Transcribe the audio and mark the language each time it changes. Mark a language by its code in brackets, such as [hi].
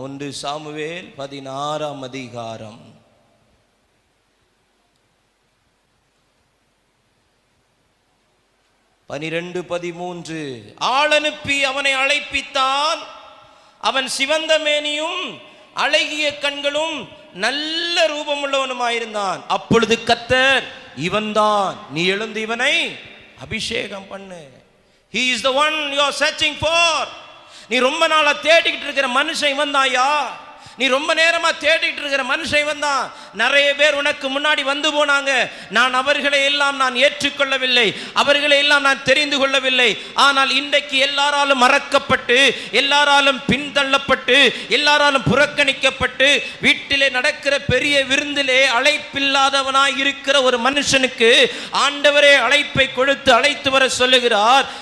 [ta] 1 Samuel 16ஆம் அதிகாரம் 12-13. ஆள் அனுப்பி அவனை அழைப்பித்தான். அவன் சிவந்த மேனியும் அழகிய கண்களும் நல்ல ரூபமுள்ளவனுமாயிருந்தான். அப்பொழுது கர்த்தர், இவன்தான், நீ எழுந்து இவனை அபிஷேகம் பண்ணு. [en] He is the one you are searching for. [ta] நீ ரொம்ப நாளா தேடிக்கிட்டு இருக்கிற மனுஷன் இவன் தான்யா. நீ ரொம்ப நேரமா தேடிட்டு இருக்கிற மனுஷன் இவன் தான். நிறைய பேர் உனக்கு முன்னாடி வந்து போனாங்க. நான் அவர்களை எல்லாம் நான் ஏற்றுக்கொள்ளவில்லை, அவர்களை எல்லாம் நான் தெரிந்து கொள்ளவில்லை. ஆனால் இன்றைக்கு எல்லாராலும் மறக்கப்பட்டு, எல்லாராலும் பின்தள்ளப்பட்டு, எல்லாராலும் புறக்கணிக்கப்பட்டு, வீட்டிலே நடக்கிற பெரிய விருந்திலே அழைப்பில்லாதவனாய் இருக்கிற ஒரு மனுஷனுக்கு ஆண்டவரே அழைப்பை கொடுத்து அழைத்து வர சொல்லுகிறார்.